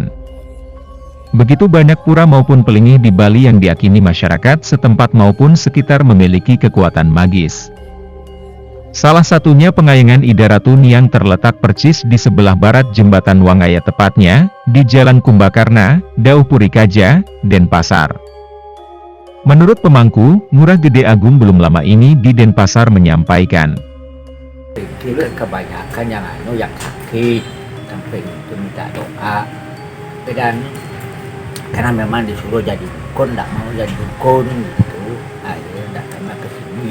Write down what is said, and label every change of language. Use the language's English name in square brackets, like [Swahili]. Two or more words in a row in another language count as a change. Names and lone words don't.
[Indonesian] Begitu banyak pura maupun pelinggih di Bali yang diyakini masyarakat setempat maupun sekitar memiliki kekuatan magis. Salah satunya pengayangan Ida Ratu Niang terletak persis di sebelah barat Jembatan Wangaya, tepatnya di Jalan Kumbakarna, Dauh Purikaja, Denpasar. Menurut pemangku, Ngurah Gede Agung belum lama ini di Denpasar menyampaikan, itu kebanyakan yang sakit sampai itu minta doa, dan karena memang disuruh jadi dukun, tidak mau jadi dukun gitu, akhirnya datanglah ke sini.